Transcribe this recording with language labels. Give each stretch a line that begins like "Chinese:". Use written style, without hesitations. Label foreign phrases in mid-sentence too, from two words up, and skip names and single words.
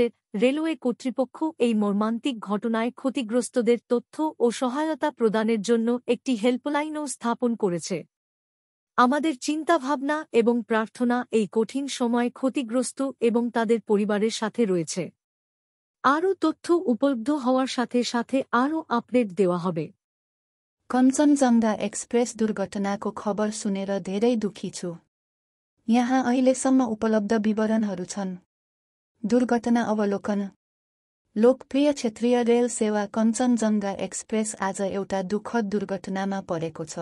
Bangla: রেলওয়ে কর্তৃপক্ষ এই মর্মান্তিক ঘটনায় ক্ষতিগ্রস্তদের তথ্য ও সহায়তা প্রদানের জন্য একটি হেল্পলাইনও স্থাপন করেছে। আমাদের চিন্তাভাবনা এবং প্রার্থনা এই কঠিন সময় ক্ষতিগ্রস্ত এবং তাদের পরিবারের সাথে রয়েছে। আরও তথ্য উপলব্ধ হওয়ার সাথে সাথে আরও আপডেট দেওয়া হবে।
Nepali: कञ्चनजङ्घा एक्सप्रेस दुर्घटनाको खबर सुनेर धेरै दुखी छु। यहाँ अहिलेसम्म उपलब्ध विवरणहरू छन्। दुर्घटना अवलोकन। लोकप्रिय क्षेत्रीय रेल सेवा कञ्चनजङ्घा एक्सप्रेस आज एउटा दुःखद दुर्घटनामा परेको छ।